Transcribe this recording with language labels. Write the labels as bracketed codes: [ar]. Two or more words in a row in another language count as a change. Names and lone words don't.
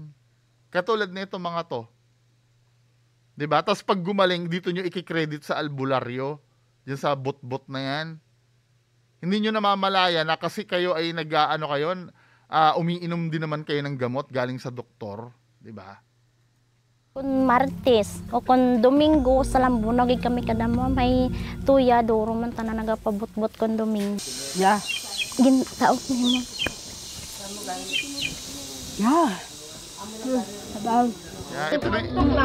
[tl] Katulad nito mga to. 'Di ba? Tapos pag gumaling, dito nyo i-credit sa albularyo, diyan sa bot-bot na yan. Hindi nyo namamalaya na kasi kayo ay umiinom din naman kayo ng gamot galing sa doktor, 'di ba? [hil] Kung Martes o kung Domingo sa Lambuno gid kami kadamo may tuya duro man tanan nagapabot-bot kon Domingo. [en] Yeah. [hil] Gintaot nimo. [en] Yeah. [tl] Sabaw. Ito na.